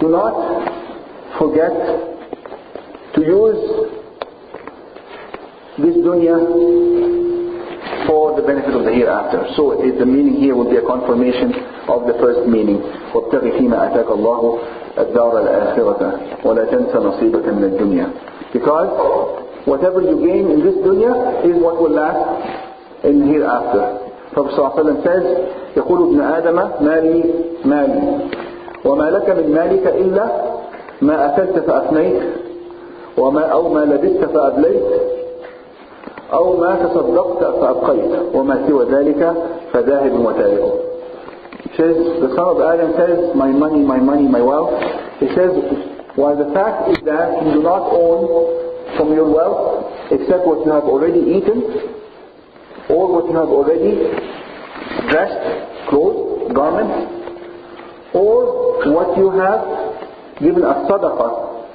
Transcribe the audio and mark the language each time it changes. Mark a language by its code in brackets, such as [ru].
[en] Do not forget to use this dunya for the benefit of the hereafter. So the meaning here would be a confirmation of the first meaning. [ar] وَابْتَغِ فِيمَا أَتَاكَ اللَّهُ الدَّارَ الْآخِرَةَ وَلَا تَنْسَ نَصِيبَكَ مِنَ الدُّنْيا. [en] Because whatever you gain in this dunya is what will last in the hereafter. Prophet ﷺ says, [ar] يقول ابن آدم مالي مالي وما لك من مالك إلا ما أكلت فأفنيت أو ما لبست فأبليت أو ما تصدقت فأبقيت وما سوى ذلك فذاهب وتارك. [en] Says, the son of Adam says, my money, my wealth. He says, while the fact is that you do not own from your wealth except what you have already eaten or what you have already dressed, clothes, garments, or what you have given as sadaqah